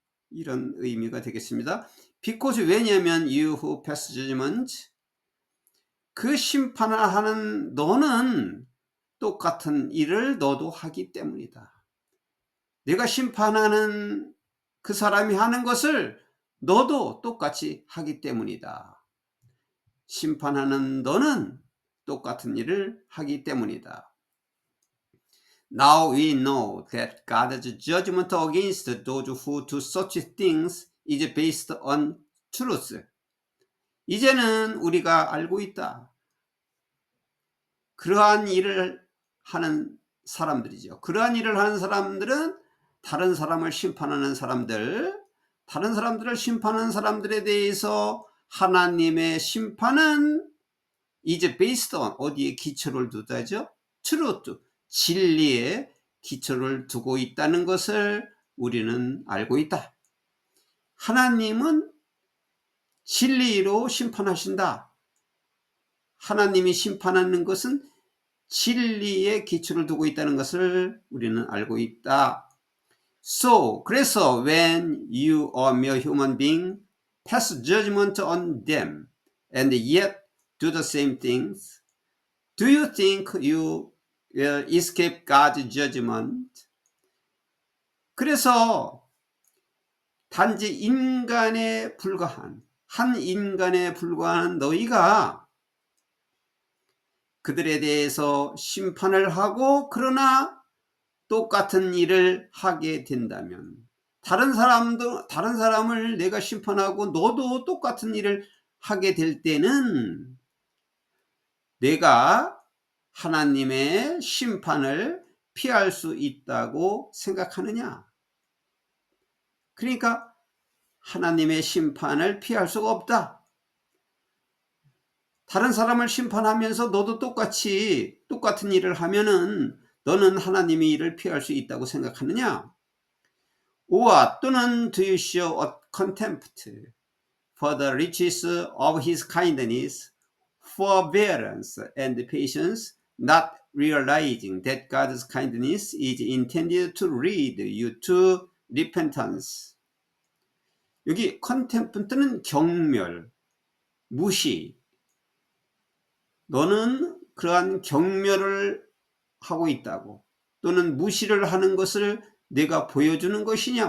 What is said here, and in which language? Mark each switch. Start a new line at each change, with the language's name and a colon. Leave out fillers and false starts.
Korean: 이런 의미가 되겠습니다.
English: Because
Korean: 왜냐하면
English: you who pass judgment,
Korean: 그 심판을 하는 너는 똑같은 일을 너도 하기 때문이다. 내가 심판하는 그 사람이 하는 것을 너도 똑같이 하기 때문이다. 심판하는 너는 똑같은 일을 하기 때문이다.
English: Now we know that God's judgment against those who do such things is based on truth.
Korean: 이제는 우리가 알고 있다. 그러한 일을 하는 사람들이죠. 그러한 일을 하는 사람들은 다른 사람을 심판하는 사람들, 다른 사람들을 심판하는 사람들에 대해서 하나님의 심판은
English: is based on,
Korean: 어디에 기초를 두다죠? truth, 진리에 기초를 두고 있다는 것을 우리는 알고 있다. 하나님은 진리로 심판하신다. 하나님이 심판하는 것은 진리에 기초를 두고 있다는 것을 우리는 알고 있다.
English: So,
Korean: 그래서
English: when you are mere human being, pass judgment on them, and yet do the same things, do you think you will escape God's judgment?
Korean: 그래서 단지 인간에 불과한, 한 인간에 불과한 너희가 그들에 대해서 심판을 하고 그러나 똑같은 일을 하게 된다면, 다른 사람을 내가 심판하고 너도 똑같은 일을 하게 될 때는 내가 하나님의 심판을 피할 수 있다고 생각하느냐? 그러니까 하나님의 심판을 피할 수가 없다. 다른 사람을 심판하면서 너도 똑같은 일을 하면은 너는 하나님의 일을 피할 수 있다고 생각하느냐? 오와 또는
English: do you show a contempt for the riches of his kindness, forbearance and patience, not realizing that God's kindness is intended to lead you to repentance.
Korean: 여기 contempt는 경멸, 무시. 너는 그러한 경멸을 하고 있다고, 또는 무시를 하는 것을 내가 보여주는 것이냐?